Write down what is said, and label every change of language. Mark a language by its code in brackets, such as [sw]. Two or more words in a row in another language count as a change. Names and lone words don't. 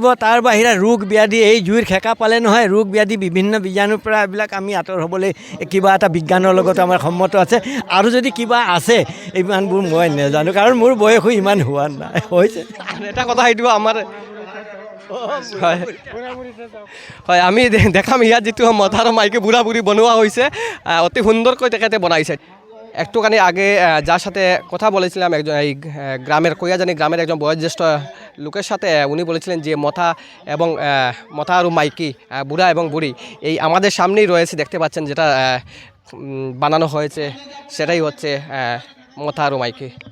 [as] তাৰ বাহিৰে ৰোগ ব্যাধি, এই জুইৰ খেকা পালে নহয় ৰোগ ব্যাধি বিভিন্ন বীজাণুৰ পৰা এইবিলাক আমি আঁতৰ হ'বলৈ কিবা এটা বিজ্ঞানৰ লগত আমাৰ সন্মত আছে। আৰু যদি কিবা আছে ইমানবোৰ মই নাজানো, কাৰণ মোৰ বয়সো ইমান হোৱা নাই, হৈছে। এটা কথা সেইটো আমাৰ হয় হয়, আমি দেখাম ইয়াত যিটো মতা আৰু মাইকী বুঢ়া বুঢ়ী বনোৱা হৈছে, অতি সুন্দরকৈ তেখেতে বনাইছে। [bn] একটুখানি আগে যার সাথে কথা বলেছিলাম, একজন এই গ্রামের কইয়াজানি গ্রামের একজন বয়োজ্যেষ্ঠ লোকের সাথে, উনি বলেছিলেন যে মথা এবং মথা আর মাইকি, বুড়া এবং বুড়ি এই আমাদের সামনেই রয়েছে, দেখতে পাচ্ছেন যেটা বানানো হয়েছে সেটাই হচ্ছে মথা আর মাইকি।